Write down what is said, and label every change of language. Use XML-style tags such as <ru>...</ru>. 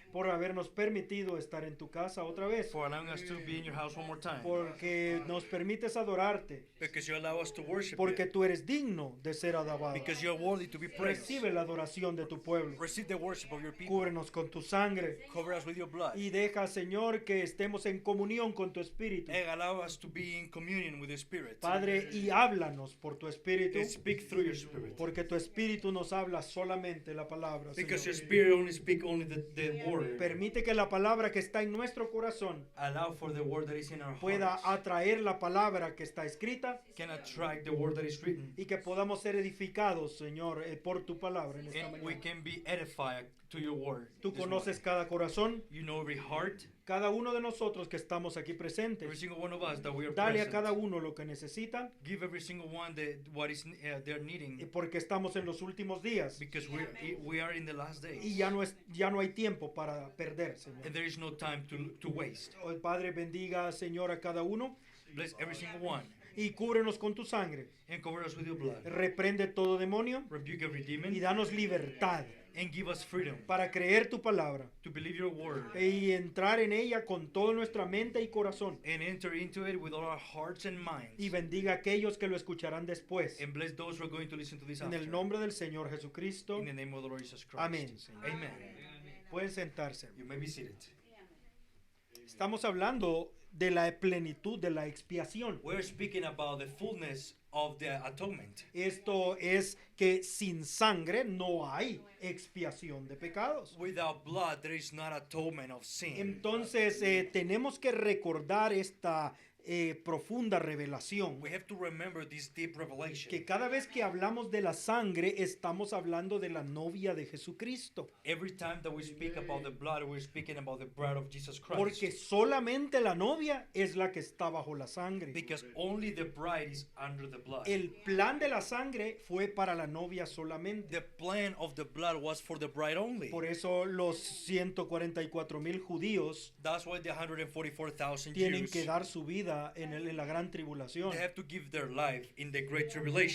<es>por habernos permitido estar en tu casa otra vez,</es> <en>for allowing us to be in your house one more time.</en> <es>porque nos permites adorarte,</es> <en>Because you allow us to worship</en> <es>porque</es> <en>you.</en> <es>tú eres digno de ser alabado.</es> <en>Because you are worthy to be praised.</en> <es>Recibe la adoración de tu pueblo.</es> <en>Receive the worship of your people.</en> <es>Cúbrenos con tu sangre</es> <en>Cover us with your blood.</en> <es>y deja, Señor, que estemos en comunión con tu Espíritu.</es> <en>And allow us to be in communion with the Spirit.</en> <es>Padre, y háblanos por tu Espíritu,</es> <en>And speak through your Spirit.</en> <es>porque tu Espíritu nos habla solamente la palabra,</es> <en>Because your</en> <es>Señor.</es> <en>Spirit only speak only the word.</en> <es>Permite que la palabra que está en nuestro corazón</es> <en>Allow for the word that is in our</en> <es>pueda</es> <en>hearts.</en> <es>atraer la palabra que está escrita</es> <en>Can attract the word that is written.</en> <es>y que podamos ser edificados, Señor, por tu palabra en esta</es> <en>And we</en> <es>mañana.</es> <en>can be edified to your word.</en> <es>Tú</es> <en>this</en> <es>conoces</es> <en>morning.</en> <es>cada corazón,</es> <en>You know every heart,</en> <es>cada uno de nosotros que estamos aquí</es> <en>every</en> <es>presentes.</es> <en>single one of us that we are</en> <es>Dale a</es> <en>present.</en> <es>cada uno lo que necesita,</es> <en>Give every single one what is they're needing.</en> <es>porque estamos en los últimos días</es> <en>Because we are in the last days.</en> <es>y ya no hay tiempo para perder, Señor.</es> <en>And there is no time to waste.</en> <es>Oh, Padre, bendiga, Señor, a cada uno</es> <en>Bless every single one.</en> <es>y cúbrenos con tu sangre.</es> <en>And cover us with your blood.</en> <es>Reprende todo demonio</es> <en>Rebuke every</en> <es>y</es> <en>demon.</en> <es>danos libertad</es> <en>And give us freedom</en> <es>para creer tu palabra</es> <en>to believe your word.</en> <es>y entrar en ella con toda nuestra mente y corazón.</es> <en>And enter into it with all our hearts and minds.</en> <es>Y bendiga a aquellos que lo escucharán después.</es> <en>And bless those who are going to listen to this</en> <es>En</es> <en>after.</en> <es>el nombre del Señor Jesucristo.</es> <en>In the name of the Lord Jesus Christ.</en> <es>Amén, Señor.</es> <en>Amen.</en> <es>Pueden sentarse.</es> <en>You may be seated.</en> <es>Estamos hablando de la plenitud de la expiación.</es> <en>We're speaking about the fullness of the atonement.</en> <es>Esto es que sin sangre no hay expiación de pecados.</es> <en>Without blood, there is not atonement of sin.</en> <es>Entonces tenemos que recordar esta profunda revelación,</es> <en>We have to remember this deep revelation.</en> <es>que cada vez que hablamos de la sangre estamos hablando de la novia de Jesucristo,</es> <en>Every time that we speak about the blood, we're speaking about the bride of Jesus Christ.</en> <es>porque solamente la novia es la que está bajo la sangre.</es> <en>Because only the bride is under the blood.</en> <es>El plan de la sangre fue para la novia solamente.</es> <en>The plan of the blood was for the bride only.</en> <es>Por eso los 144,000 judíos</es> <en>That's why the 144,000</en> <es>tienen</es> <en>Jews,</en> <es>que dar su vida en la gran tribulación</es> <en>they have to give their life in the great tribulation</en>